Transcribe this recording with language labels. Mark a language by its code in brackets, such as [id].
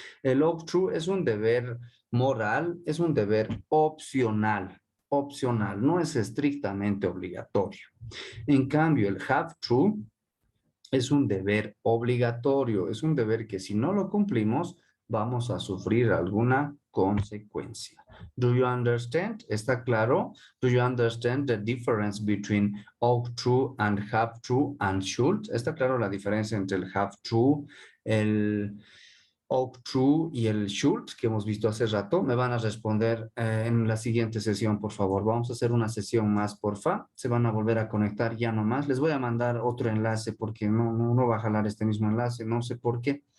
[es] El ought to es un deber moral, es un deber opcional, no es estrictamente obligatorio. En cambio, el have to es un deber obligatorio, es un deber que si no lo cumplimos, vamos a sufrir alguna consecuencia. [en] Do you understand? [es] ¿Está claro? [en] Do you understand the difference between ought to and have to and should? [es] ¿Está claro la diferencia entre el have to, el ought to y el should que hemos visto hace rato? Me van a responder en la siguiente sesión, por favor. Vamos a hacer una sesión más, porfa. Se van a volver a conectar ya nomás. Les voy a mandar otro enlace porque no va a jalar este mismo enlace. No sé por qué.